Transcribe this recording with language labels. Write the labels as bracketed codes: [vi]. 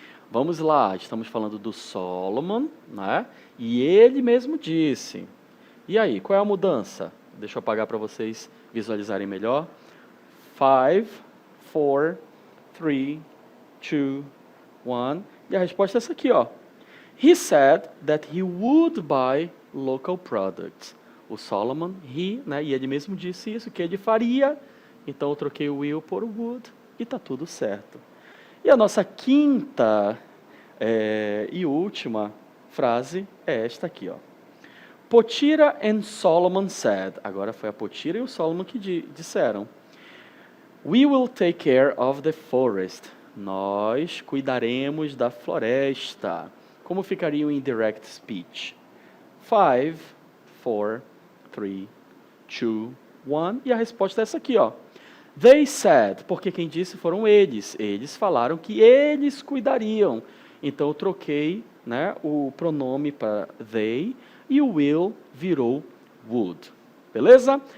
[pt] Vamos lá, estamos falando do Solomon, né? E ele mesmo disse. E aí, qual é a mudança? Deixa eu apagar para vocês visualizarem melhor. 5, 4, 3, 2, 1. E a resposta é essa aqui, ó. [en] He said that he would buy local products. [pt] O Solomon, né? E ele mesmo disse isso, que ele faria. Então eu troquei o will por would e tá tudo certo. E a nossa quinta e última frase é esta aqui, ó. [en] Potira and Solomon said. [pt] Agora foi a Potira e o Solomon que disseram. [en] We will take care of the forest. [pt] Nós cuidaremos da floresta. Como ficaria o indirect speech? 5, 4, 3, 2, 1. E a resposta é essa aqui, ó. [en] They said, [pt] porque quem disse foram eles. Eles falaram que eles cuidariam. Então eu troquei, né, o pronome para they e o will virou would. Beleza?